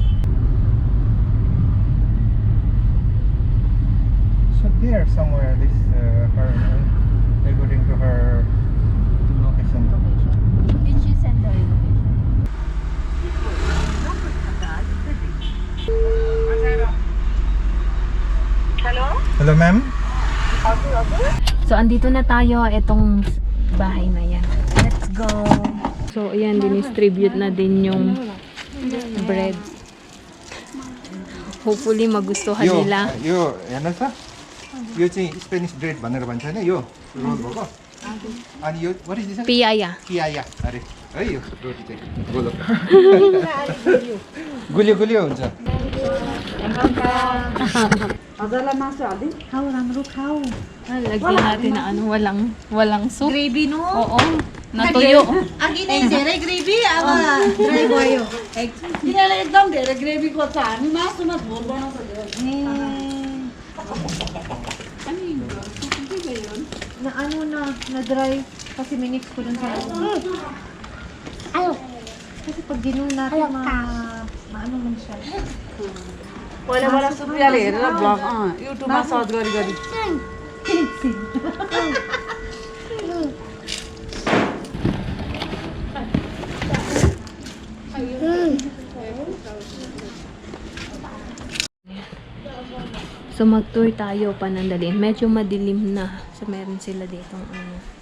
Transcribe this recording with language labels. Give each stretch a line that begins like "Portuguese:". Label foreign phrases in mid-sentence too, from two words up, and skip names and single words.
English: So there somewhere this her according to her location. Did she send the location? Hello ma'am.
Filipino: So, andito na tayo. Itong bahay na yan.
English: Let's go! So,
Filipino: ayan, dinistribute na din yung bread. Hopefully, magustuhan nila.
Nepali: यो हेर्नुहोस् त यो चाहिँ
English: Spanish bread
Nepali: भनेर भन्छ हैन यो रोल भएको अनि यो
English: what is this
Filipino: Piyaya.
Nepali: कियाया अरे है यो रोटी चाहिँ गोलो गुलियो गुलियो हुन्छ हजुरलाई मासु हाल्दै खाऊ राम्रो खाऊ.
Filipino: Lagyan natin na ano, walang soup.
Nepali: ग्रेभी नो
Filipino: Oo, natuyo.
Nepali: अघि नै धेरै ग्रेभी अब ड्राई भयो. तिनीहरूले एकदम धेरै ग्रेभी खोज्छ, हामी मासुमा झोल बनाउँछ
Filipino: na ano na dry kasi minix ko dun sa kasi pag ginulo natin maano man siya.
Nepali: पहिलाबाट सुप्रियाले हेरेर भ्लग युट्युबमा सर्च गरी गरी
Filipino: So, mag-tour tayo panandaliin. Medyo madilim na. So, meron sila dito ano.